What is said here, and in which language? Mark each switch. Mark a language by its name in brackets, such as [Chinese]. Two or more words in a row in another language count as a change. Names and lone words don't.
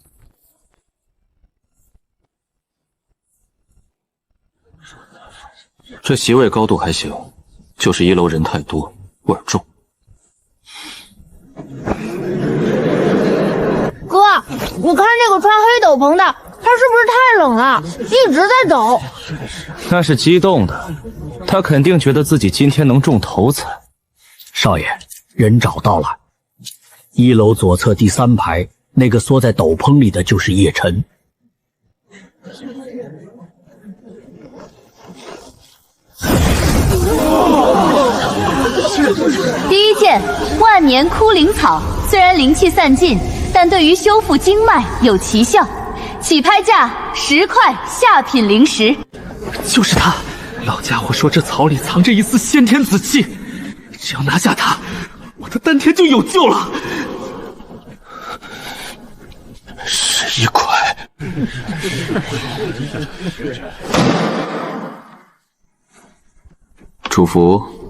[Chinese] 這席位高度還行，就是1樓人太多，味兒重。哥，你看這個穿黑斗篷的，他是不是太冷了，一直在抖？那是激動的，他肯定覺得自己今天能中頭彩。少爺，人找到了，1樓左側第3排，那個縮在斗篷裡的就是葉晨。第一件万年枯靈草，雖然靈氣散盡，但對於修復經脈有奇效。起拍價10塊下品靈石。就是他，老家伙說這草裡藏着一絲先天紫氣，只要拿下它，我的丹田就有救了。 11塊。祝福。